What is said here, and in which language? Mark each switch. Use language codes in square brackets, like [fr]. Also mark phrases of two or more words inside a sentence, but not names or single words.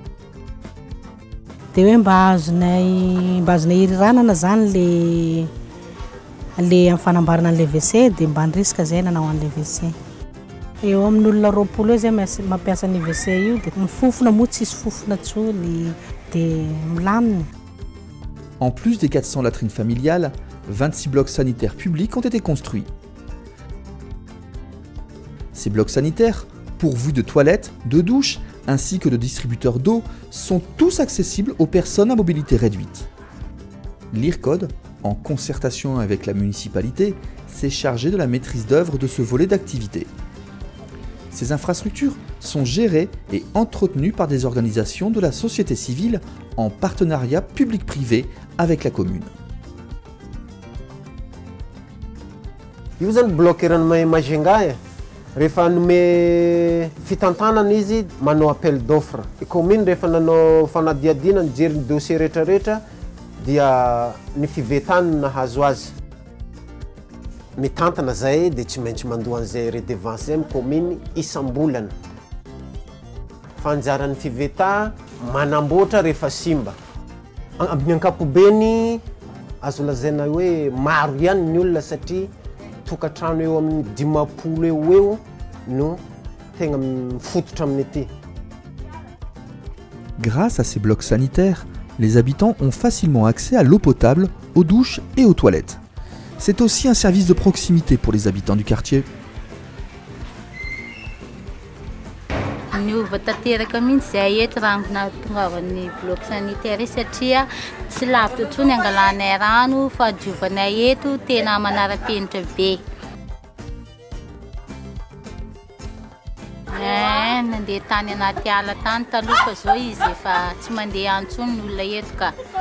[mg] de hoe mba azonay iriranana zany le amin'ny fanambarana le WC de mba ny risque zay nanao an'le WC eo amin'ny olona 20 zay mampiasa ny WC io de ny fofona moa tsisy fofona tsony de milamina. [fr] En plus des 400 latrines familiales, 26 blocs sanitaires publics ont été construits. Ces blocs sanitaires, pourvus de toilettes, de douches ainsi que de distributeurs d'eau, sont tous accessibles aux personnes à mobilité réduite. L'IRCOD, en concertation avec la municipalité, s'est chargé de la maîtrise d'œuvre de ce volet d'activité. Ces infrastructures sont gérées et entretenues par des organisations de la société civile en partenariat public-privé avec la commune. [mg] Io zany bloc ranomahay Majunga rehefa nome fitantanana izy manao [fr] appel d'offre. [mg] Commune rehefa nanao fanadiadina nijery ny dossier rehetrarehetra dia ny fivetana nahazo azy. Mitantana zay dia tsy maintsy mandoa an'izay redevance zay amin'ny commune isam-bolana. Fanjaran'ny fiveta manamboatra rehefa simba. Amin'ny ankapobeny azo lazaina hoe maro ihany ny olona satria tokantrano eo amin'ny 50 eo no tegna mifototra amin'ny ety. [fr] Grâce à ces blocs sanitaires, les habitants ont facilement accès à l'eau potable, aux douches et aux toilettes. C'est aussi un service de proximité pour les habitants du quartier. [mg] Ny vatanteraka mihitsy zay eto raha nahatongavany [fr] bloc sanitaire [mg] satria tsy lavitra tsony angalanay rano fa diovanay eto tena manara-penitra be. Nandeha tany anaty ala tany taloha fa zao izy efa tsy mandeha antsony ny olona eto ka.